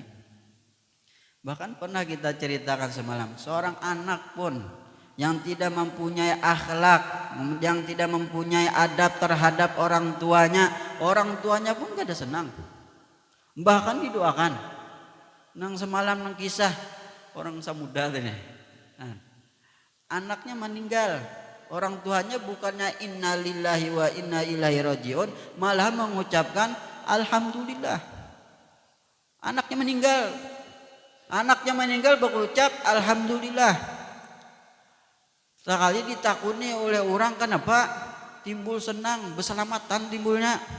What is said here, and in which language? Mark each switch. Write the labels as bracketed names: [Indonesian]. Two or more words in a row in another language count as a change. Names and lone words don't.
[Indonesian] Bahkan pernah kita ceritakan semalam, seorang anak pun yang tidak mempunyai akhlak, yang tidak mempunyai adab terhadap orang tuanya pun kada senang. Bahkan didoakan. [Banjar] Nang semalam nang kisah orang Samuda tadi. [Indonesian] Nah, Anaknya meninggal, orang tuanya bukannya [Arabic] إنا لله وإنا إليه راجعون, [Indonesian] malah mengucapkan alhamdulillah. Anaknya meninggal berucap alhamdulillah. Sekali ditakuni oleh orang, kenapa timbul senang, berselamatan timbulnya.